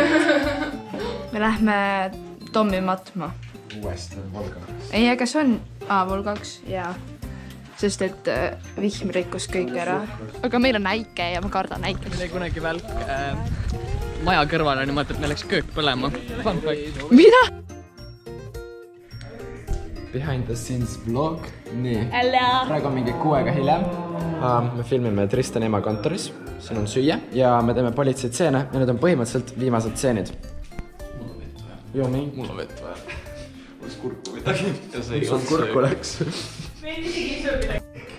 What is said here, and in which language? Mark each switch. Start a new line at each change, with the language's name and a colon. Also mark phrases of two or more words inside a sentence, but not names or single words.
Estonian: Me lähme Tommi matma. Uuesti Volga. Ei, aga see on Volgaks, jaa. Sest et vihm rikkus kõik ära. Aga meil on äike ja ma kardan äikest. Meil oli kunagi välk maja kõrval on niimoodi, et meil läks köök põlema.
English: Fun fact.
Estonian: Mida?
English: Behind the scenes vlog.
Estonian: Nii. Praegu on mingi 6 aega hiljem. Me filmime Tristan ema kontoris. Siin on süüa ja me teeme politseitseene ja need on põhimõtteliselt viimased tseenid. Mul on vett vaja. Oleks kurku midagi. Sul kurku läks. Meil isegi ei söö midagi.